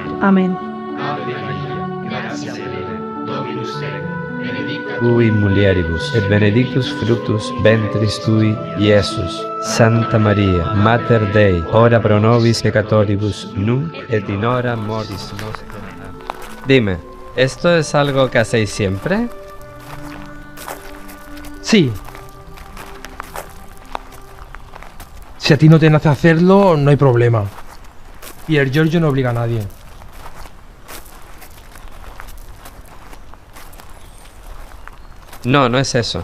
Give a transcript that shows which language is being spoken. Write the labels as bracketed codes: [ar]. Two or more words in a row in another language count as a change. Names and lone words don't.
[es] Amén. [la] Tui mulieribus, et benedictus fructus ventris tui, Iesus. Santa Maria, Mater Dei, ora pro nobis peccatoribus, nunc et in hora mortis nostre. [es] Dime, ¿esto es algo que hacéis siempre? Sí. Si a ti no te nace hacerlo, no hay problema. Pier Giorgio no obliga a nadie. No, no es eso.